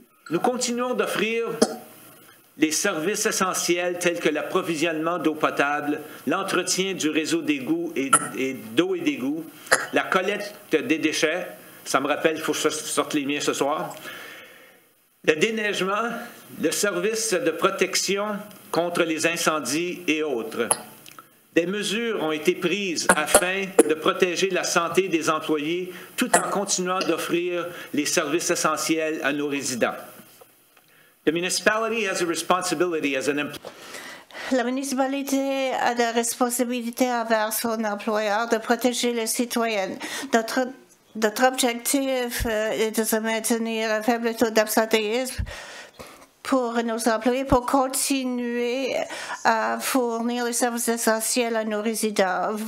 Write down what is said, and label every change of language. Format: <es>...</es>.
<fr>Nous continuons d'offrir les services essentiels tels que l'approvisionnement d'eau potable, l'entretien du réseau d'égouts d'eau et d'égouts, la collecte des déchets, ça me rappelle, il faut que je sorte les miens ce soir, le déneigement, le service de protection contre les incendies et autres. Des mesures ont été prises afin de protéger la santé des employés tout en continuant d'offrir les services essentiels à nos résidents.</fr> <en>The municipality has a responsibility as an employer.</en> <fr>La municipalité a la responsabilité envers son employeur de protéger les citoyens. Notre objectif est de se maintenir un faible taux d'absentéisme pour nos employés, pour continuer à fournir les services essentiels à nos résidents.</fr>